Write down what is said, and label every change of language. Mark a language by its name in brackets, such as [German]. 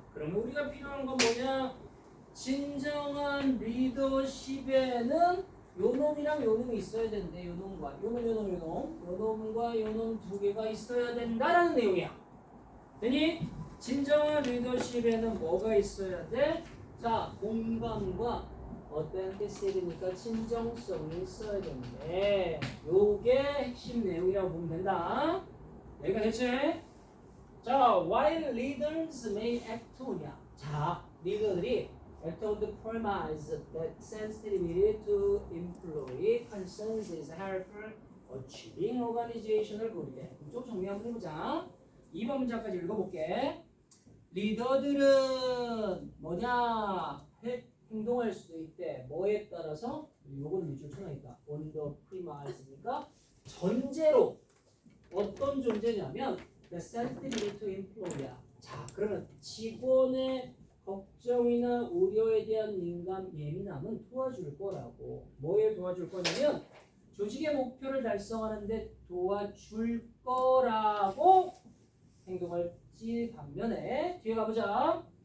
[Korean] 그러면 우리가 필요한 건 뭐냐? 진정한 리더십에는 요놈이랑 요놈이 있어야 되는데 요놈과 요놈과 요놈 두 개가 있어야 된다라는 내용이야. 되니? 진정한 리더십에는 뭐가 있어야 돼? 자, 공감과 어tentic이니까 진정성이 있어야 되는데 요게 핵심 내용이라고 보면 된다. 여기가 대체 자, [English] while leaders may act on야. 자, [Korean] 리더들이 [English] act on the premise that sensitivity to employee concerns is helpful achieving organizational goal이래. [Korean] 좀 정리 한번 해보자. 2번 문장까지 읽어볼게. 리더들은 뭐냐? 행동할 수도 있대. 뭐에 따라서? 요거는 밑줄 쳐놔있다. [English] on the premise니까 [Korean] 전제로 어떤 존재냐면 [English] the sensitivity to employee야. [Korean] 자, 그러면 직원의 걱정이나 우려에 대한 예민함은 도와줄 거라고. 뭐에 도와줄 거냐면 조직의 목표를 달성하는데 도와줄 거라고 행동할지 반면에 뒤에 가보자.